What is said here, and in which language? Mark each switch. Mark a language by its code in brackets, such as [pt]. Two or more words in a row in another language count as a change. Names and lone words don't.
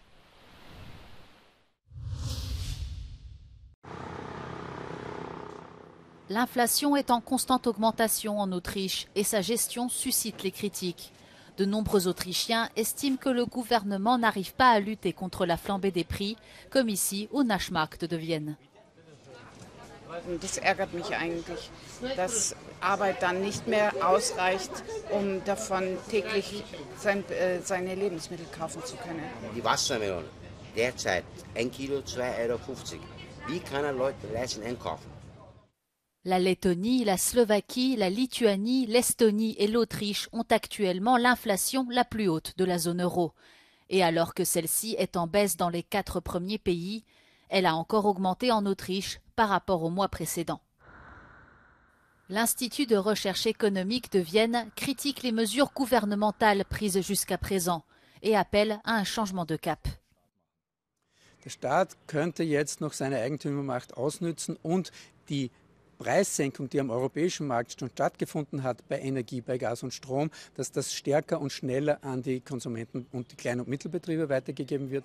[fr] L'inflation est en constante augmentation en Autriche et sa gestion suscite les critiques. De nombreux Autrichiens estiment que le gouvernement n'arrive pas à lutter contre la flambée des prix, comme ici au Naschmarkt de Vienne. [de] Das ärgert mich eigentlich, dass Arbeit dann nicht mehr ausreicht, davon täglich seine Lebensmittel kaufen zu können. Die Wassermelone, derzeit 1 Kilo 2,50 €. Wie kann ein Leute leisten einkaufen? [fr] La Lettonie, la Slovaquie, la Lituanie, l'Estonie et l'Autriche ont actuellement l'inflation la plus haute de la zone euro. Et alors que celle-ci est en baisse dans les 4 premiers pays, elle a encore augmenté en Autriche par rapport au mois précédent. L'Institut de recherche économique de Vienne critique les mesures gouvernementales prises jusqu'à présent et appelle à un changement de cap. [de] Der Staat könnte jetzt noch seine Eigentümermacht ausnützen und die Preissenkung, die am europäischen Markt schon stattgefunden hat bei Energie, bei Gas und Strom, dass das stärker und schneller an die Konsumenten und die Klein- und Mittelbetriebe weitergegeben wird.